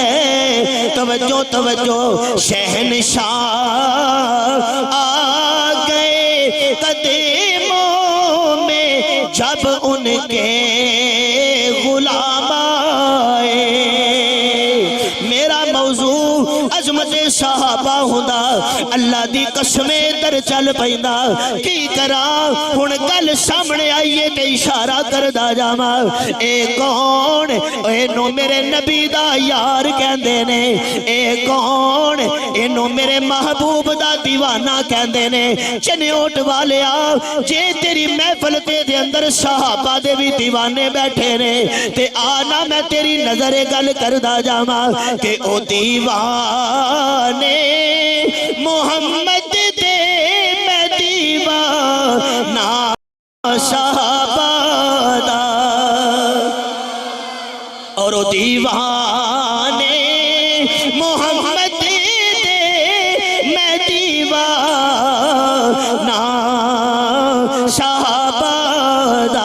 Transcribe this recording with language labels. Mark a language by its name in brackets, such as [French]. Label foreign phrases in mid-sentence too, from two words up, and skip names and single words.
[Urdu] توجہ توجہ، شہنشاہ آ گئے قدموں میں جب ان کے غلام آئے۔ [Punjabi] میرا موضوع عظمت صحابہ ہوندا، اللہ دی قسمیں در چل پیندا، کی کرا ہن گل سامنے آئیے تے اشارہ کردا جاواں۔ اے کون؟ اینو میرے نبی دا یار کہندے نے، اے کون؟ اینو میرے محبوب دا دیوانہ کہندے نے۔ چنیوٹ والیا جے تیری محفل تے دے اندر صحابہ دے بھی دیوانے بیٹھے نے تے آنا میں تیری نظر گل کردا جاواں کہ او دیوانے محمد دے میں دیوانہ صحابہ دا، اور او دیوانے محمد دے میں دیوانہ صحابہ